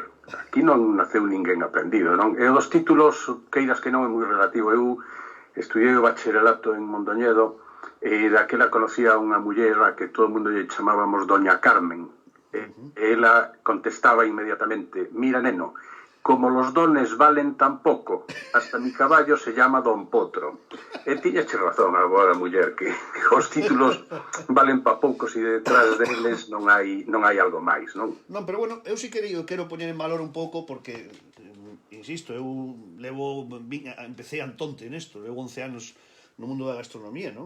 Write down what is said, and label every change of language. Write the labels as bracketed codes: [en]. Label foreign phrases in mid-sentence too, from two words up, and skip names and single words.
[gl] Aquí non naceu ninguén aprendido, non? E os títulos, queiras que non, é moi relativo. Eu estudiei o bacharelato en Mondoñedo e daquela conocía unha muller a que todo o mundo lle chamábamos Doña Carmen. E ela contestaba inmediatamente: mira, neno, [es] como los dones valen tan pouco, hasta mi caballo se llama Don Potro. [gl] E tiñache razón a boa muller, que os títulos valen pa poucos e detrás deles non hai algo máis, non? Non, pero bueno, eu sí que quero poñer en valor un pouco porque, insisto, eu empecé antonte nesto, levo 11 anos no mundo da gastronomía, non?